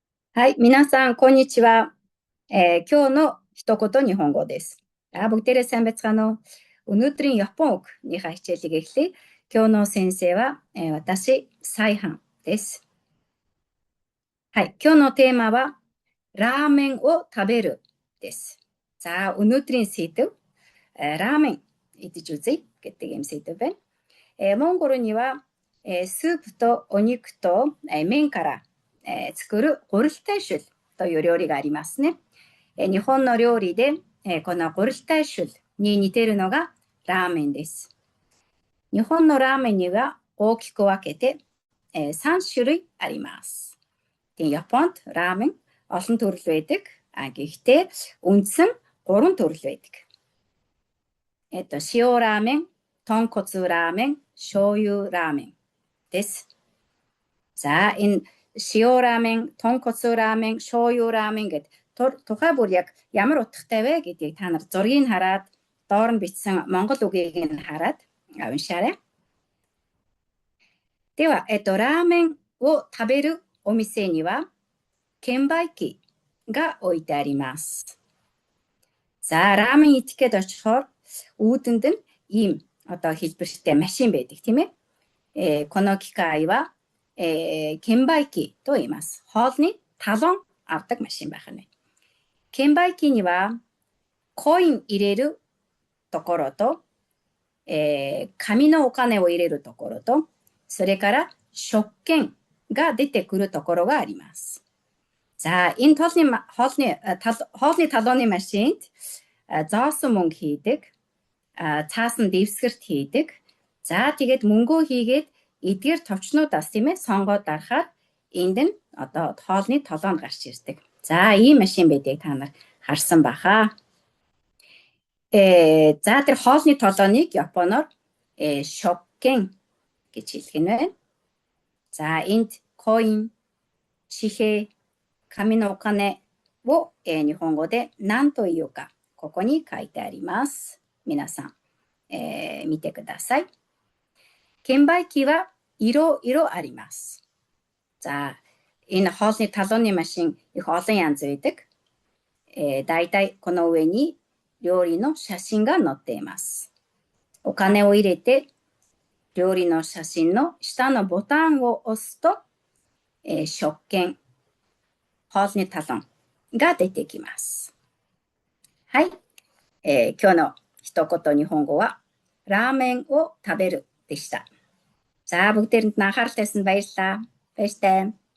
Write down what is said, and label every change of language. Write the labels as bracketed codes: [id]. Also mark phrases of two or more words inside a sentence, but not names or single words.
[ja] はい、皆さん、こんにちは。今日の一言日本語です。 [mn] бүгдээрээ сайн байцгаана уу? Өнөөдрийн Япон үгнийхээ хичээлийг эхлэе. [ja] 今日の先生は、私、サイハンです。はい、今日のテーマは、ラーメンを食べるです。 [mn] За, өнөөдрийн сэдэв, ラーメン идэж үзье гэдэг юм сэдэв байна. [ja] モンゴルには、スープとお肉と、麺から、作るゴルヒタイシュルという料理がありますね。日本の料理で、このゴルヒタイシュルに似ているのがラーメンです。日本のラーメンには大きく分けて、3種類あります. [mn] Японд рамен олон төрөл байдаг. Гэхдээ үндсэн 3 төрөл байдаг. [ja] 塩ラーメン、豚骨ラーメン、醤油ラーメンです. [mn] За, энэ [ja] 塩ラーメン,豚骨ラーメン,醤油ラーメン [mn] гэдэг тухай бүр яг ямар утгатай вэ гэдгийг та нар зургийг хараад доор нь бичсэн монгол үгийг нь хараад уншаарай. [ja] では、ラーメンを食べるお店には券売機が置いてあります. [mn] За, рамен идэхэд очихоор үүдэнд нь ийм одоо хэлбэртэй машин байдаг, тийм ээ? [ja] この機械は券売機と言います. [mn] хоолны талон авдаг машин байх нь. [ja] 券売機にはコイン入れるところと、紙のお金を入れるところと、それから食券が出てくるところがあります. [mn] За, энэ хоолны талонны машинд зоосон мөнгө хийдэг, цаасан дэвсгэрт хийдэг. За, тэгээд мөнгөө хийгээд эдгээр товчнуудаас тийм ээ сонгоод дарахаар энд нь одоо хоолны толгойд гарч ирдэг. За, ийм машин байдгийг та нар харсан баха. За, тэр хоолны толгойныг Японоор шоккен гэж хэлэх нь байна. За, энд [ja] коин, чихэ, ками のお金を日本語で何というかここに書いてあります. 皆さん、見てください. 券売機はいろいろあります. [mn] За, энэ хоолны талонны машин их олон янз байдаг. [ja] だいたいこの上に料理の写真が載っています. お金を入れて料理の写真の下のボタンを押すと、食券、 [mn] хоолны талон [ja] が出てきます. はい、今日の一言日本語はラーメンを食べるでした. [mn] За, бүгдээрэнд анхаарал тавьсан баярлалаа. Баяртай.